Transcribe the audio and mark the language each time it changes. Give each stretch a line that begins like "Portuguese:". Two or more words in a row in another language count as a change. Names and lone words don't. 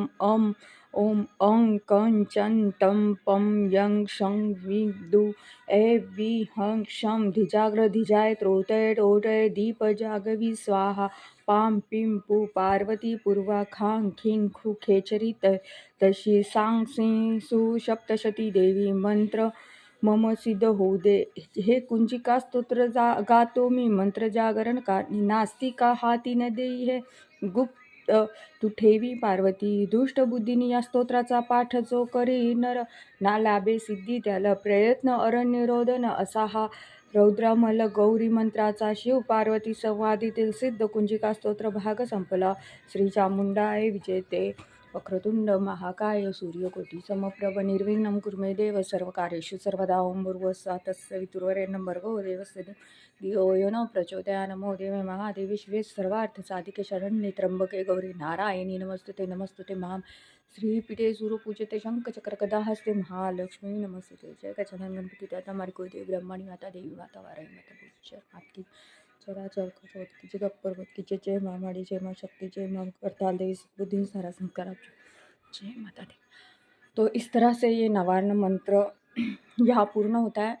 Sanskrit: ओम अं कं चं तं पं यं क्षं वीं दू ऐ वी हं क्षं धिजाग्र धिजाय त्रोटय टोटय दीप जागवी स्वाहा।
Marathi: पां पीं पू पार्वती पूर्वा खां खीं खू खेचरी तशी सांग सीं सु सप्तशती देवी मंत्र मम सिद्ध होऊ दे। हे कुंजिका स्तोत्र गातो मी मंत्र जागरण कारणी, नास्तिका हाती न देई हे गुप्त तू ठेवी पार्वती। दुष्ट बुद्धीनी या स्तोत्राचा पाठ जो करी नर, ना लाभे सिद्धी त्याला प्रयत्न अरण्य रोदन। असा हा रौद्रमल गौरी मंत्राचा शिव पार्वती संवादीतील सिद्ध कुंजिका स्तोत्र भाग संपला।
Sanskrit: श्री चामुंडाय विजयते। वक्रतुंड महाकाय सूर्यकोटी समप्रभ निर्विघ्नं कुरु मे देव सर्वकार्येषु सर्वदा। ओं भूर्भुवस्सुः तत्सवितुर्वरेण्यं भर्गो देवस्य धियो यो न प्रचोदयात्। नमो देवे महादेवी शिवे सर्वार्थसाधिके शरण्ये त्र्यंबके गौरी नारायणी नमस्तुते। नमस्तुते मां श्रीपीठे सूर्यपूजिते शंखचक्रगदाहस्ते महालक्ष्मी नमस्तुते।
Hindi: जय गजानन गणपति दाता हमारी कोई देवी ब्रह्मणी माता देवी माता वाराही माता पूज्य आपकी चराचर खचोत की जगत पर्वत की जय माँ माड़ी जय माँ शक्ति जय माँ करताल देवी बुद्धि सारा संस्कार जय माता दी। तो इस तरह से ये नवार्ण मंत्र यहाँ पूर्ण होता है।